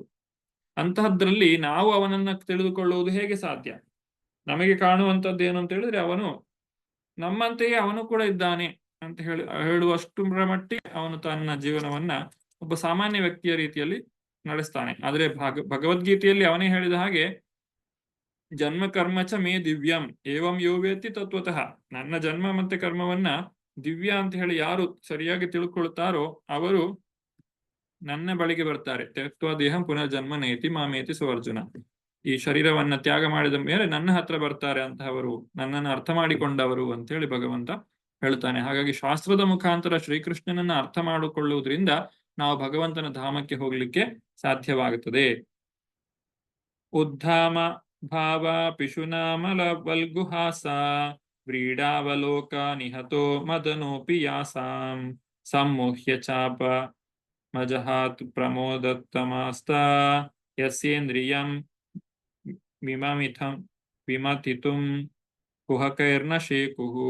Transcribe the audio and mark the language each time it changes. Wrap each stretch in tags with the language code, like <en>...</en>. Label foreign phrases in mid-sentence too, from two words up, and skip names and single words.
<kn>ಅಂತಹದ್ರಲ್ಲಿ ನಾವು ಅವನನ್ನ ತಿಳಿದುಕೊಳ್ಳುವುದು ಹೇಗೆ ಸಾಧ್ಯ? ನಮಗೆ ಕಾಣುವಂಥದ್ದು ಏನು ಅಂತ ಹೇಳಿದ್ರೆ, ಅವನು ನಮ್ಮಂತೆಯೇ ಅವನು ಕೂಡ ಇದ್ದಾನೆ ಅಂತ ಹೇಳುವಷ್ಟರ ಮಟ್ಟಿಗೆ ಅವನು ತನ್ನ ಜೀವನವನ್ನ ಒಬ್ಬ ಸಾಮಾನ್ಯ ವ್ಯಕ್ತಿಯ ರೀತಿಯಲ್ಲಿ ನಡೆಸ್ತಾನೆ. ಆದ್ರೆ ಭಗವದ್ಗೀತೆಯಲ್ಲಿ ಅವನೇ ಹೇಳಿದ ಹಾಗೆ,</kn> <sa>ಜನ್ಮ ಕರ್ಮ ಚ ಮೇ ದಿವ್ಯಂ ಏವಂ ಯೋ ವೇತ್ತಿ ತತ್ವತಃ.</sa> <kn>ನನ್ನ ಜನ್ಮ ಮತ್ತೆ ಕರ್ಮವನ್ನ ದಿವ್ಯ ಅಂತ ಹೇಳಿ ಯಾರು ಸರಿಯಾಗಿ ತಿಳ್ಕೊಳ್ತಾರೋ ಅವರು ನನ್ನ ಬಳಿಗೆ ಬರ್ತಾರೆ.</kn> <sa>ತ್ಯಕ್ತ್ವಾ ದೇಹಂ ಪುನರ್ಜನ್ಮ ನೇತಿ ಮಾಮೇತಿ ಸುವರ್ಜುನ.</sa> <kn>ಈ ಶರೀರವನ್ನ ತ್ಯಾಗ ಮಾಡಿದ ಮೇಲೆ ನನ್ನ ಹತ್ರ ಬರ್ತಾರೆ ಅಂತಹವರು, ನನ್ನನ್ನು ಅರ್ಥ ಮಾಡಿಕೊಂಡವರು ಅಂತ ಹೇಳಿ ಭಗವಂತ ಹೇಳ್ತಾನೆ. ಹಾಗಾಗಿ ಶಾಸ್ತ್ರದ ಮುಖಾಂತರ ಶ್ರೀಕೃಷ್ಣನನ್ನ ಅರ್ಥ ಮಾಡಿಕೊಳ್ಳುವುದರಿಂದ ನಾವು ಭಗವಂತನ ಧಾಮಕ್ಕೆ ಹೋಗ್ಲಿಕ್ಕೆ ಸಾಧ್ಯವಾಗುತ್ತದೆ.</kn> <sa>ಉದ್ಧಾಮ ಭಾವ ಪಿಶುನಾಮಲ ವಲ್ಗುಹಾಸ ವ್ರೀಡಾವಲೋಕ ನಿಹತೋ ಮದನೋಪಿ ಯಾಸಾಂ ಸಮ್ಮೋಹ್ಯ ಚಾಪ ಮಜಹಾತ್ ಪ್ರಮೋದತ್ತಮಸ್ತ ಯಸ್ಯೇಂದ್ರಿಯಂ ವಿಮತಿತುಂ ಕುಹಕೈರ್ನ ಶೇಕುಹು.</sa>